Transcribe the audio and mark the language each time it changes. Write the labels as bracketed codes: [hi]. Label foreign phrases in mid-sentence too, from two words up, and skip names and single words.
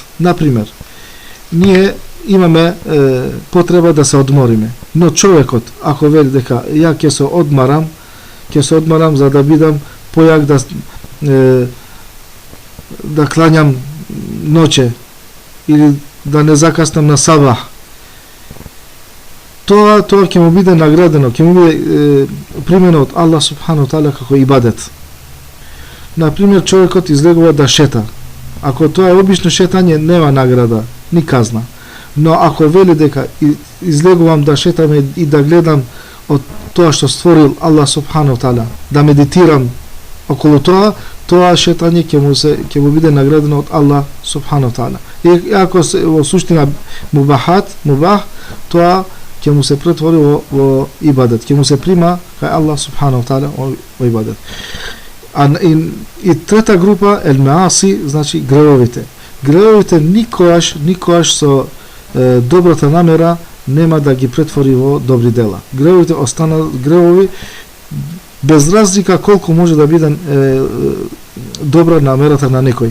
[mk] Например, ние имаме потреба да се одмориме, но човекот, ако вели дека ја ќе се одмарам за да бидам појак да клањам ноќе или да не закаснам на сабах, тоа ќе му биде наградено, ќе му биде примено од [ar] الله سبحانه تعالى [mk] како ибадет. Например, човекот излегува да шета. Ако тоа е обично шетање, нема награда, ни казна. Но ако вели дека излегувам да шетам и да гледам од тоа што створил [ar] الله سبحانه تعالى, [mk] да медитирам околу тоа шетање ќе му биде наградено од [ar] الله سبحانه تعالى. [mk] И ако во суштина мубах, тоа ќе му се претвори во ибадет, ќе му се прима кај [ar] الله سبحانه تعالى [mk] во ибадет. И трета група ел-мааси, значи гревовите. Гревовите никогаш со добрата намера нема да ги претвори во добри дела. Гревовите останат гревови без разлика колку може да биде добра намерата на некој.